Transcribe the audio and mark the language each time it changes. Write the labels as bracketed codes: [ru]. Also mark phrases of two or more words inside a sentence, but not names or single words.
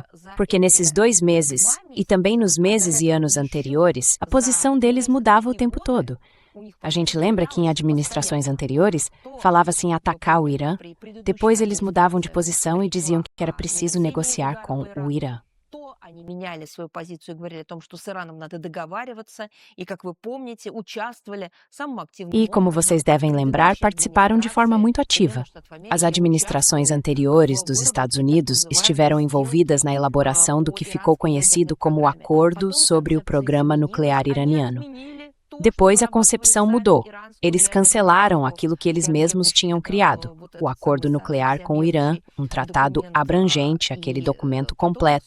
[pt] Porque nesses 2 meses, e também nos meses e anos anteriores, a posição deles mudava o tempo todo. A gente lembra que em administrações anteriores falava-se em atacar o Irã, depois eles mudavam de posição e diziam que era preciso negociar com o Irã. [ru] Они меняли свою позицию и говорили о том, что с Ираном надо договариваться, и, как вы помните, участвовали самым активным [pt] E, como vocês devem lembrar, participaram de forma muito ativa. As administrações anteriores dos Estados Unidos estiveram envolvidas na elaboração do que ficou conhecido como o Acordo sobre o Programa Nuclear Iraniano. Depois, a concepção mudou. Eles cancelaram aquilo que eles mesmos tinham criado, o acordo nuclear com o Irã, um tratado abrangente, aquele documento completo.